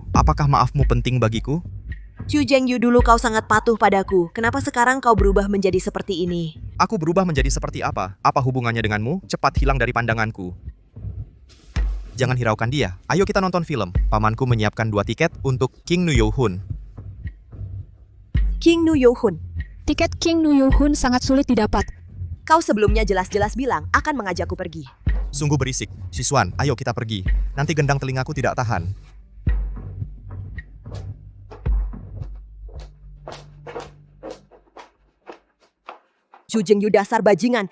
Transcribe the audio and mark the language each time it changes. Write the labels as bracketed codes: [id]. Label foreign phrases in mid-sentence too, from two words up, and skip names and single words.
[id] Apakah maafmu penting bagiku? Xu Zhengyu, dulu kau sangat patuh padaku. Kenapa sekarang kau berubah menjadi seperti ini? Aku berubah menjadi seperti apa? Apa hubungannya denganmu? Cepat hilang dari pandanganku. Jangan hiraukan dia. Ayo kita nonton film. Pamanku menyiapkan 2 tiket untuk King Nu Yo-hun. King Nu Yo-hun. Tiket King Nu Yo-hun sangat sulit didapat. Kau sebelumnya jelas-jelas bilang akan mengajakku pergi. Sungguh berisik. Siswan, ayo kita pergi. Nanti gendang telingaku tidak tahan. Xu Zhengyu, dasar bajingan.